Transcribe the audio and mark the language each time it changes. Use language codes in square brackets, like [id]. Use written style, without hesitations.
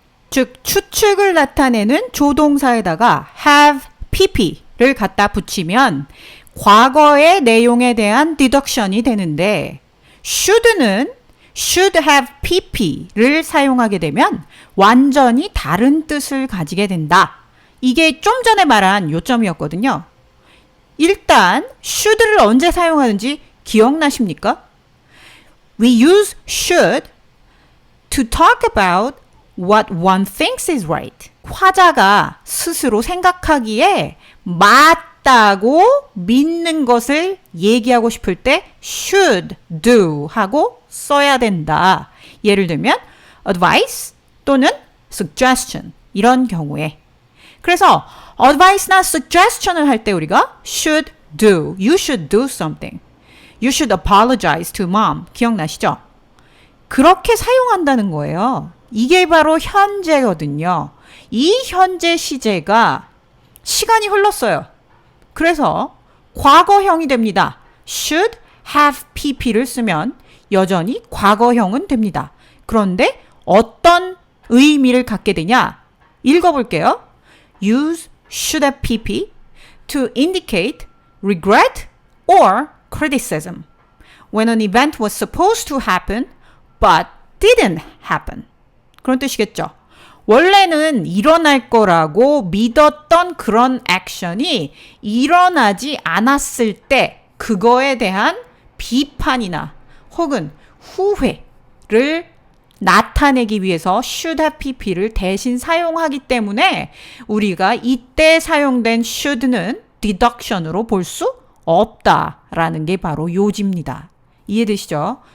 [ko] 즉, 추측을 나타내는 조동사에다가 have pp를 갖다 붙이면 과거의 내용에 대한 deduction이 되는데 should는 should have pp를 사용하게 되면 완전히 다른 뜻을 가지게 된다. 이게 좀 전에 말한 요점이었거든요. 일단 should를 언제 사용하는지 기억나십니까? [en] We use should to talk about what one thinks is right. [ko] 화자가 스스로 생각하기에 맞다고 믿는 것을 얘기하고 싶을 때 should do 하고 써야 된다. 예를 들면 advice 또는 suggestion 이런 경우에. 그래서 advice나 suggestion을 할 때 우리가 should do, [en] you should do something. You should apologize to mom. [ko] 기억나시죠? 그렇게 사용한다는 거예요. 이게 바로 현재거든요. 이 현재 시제가 시간이 흘렀어요. 그래서 과거형이 됩니다. should have pp를 쓰면 여전히 과거형은 됩니다. 그런데 어떤 의미를 갖게 되냐? 읽어볼게요. [en] Use should have pp to indicate regret or criticism when an event was supposed to happen but didn't happen. [ko] 그런 뜻이겠죠. 원래는 일어날 거라고 믿었던 그런 액션이 일어나지 않았을 때 그거에 대한 비판이나 혹은 후회를 나타내기 위해서 should have pp를 대신 사용하기 때문에 우리가 이때 사용된 should는 deduction으로 볼 수 없다라는 게 바로 요지입니다. 이해되시죠?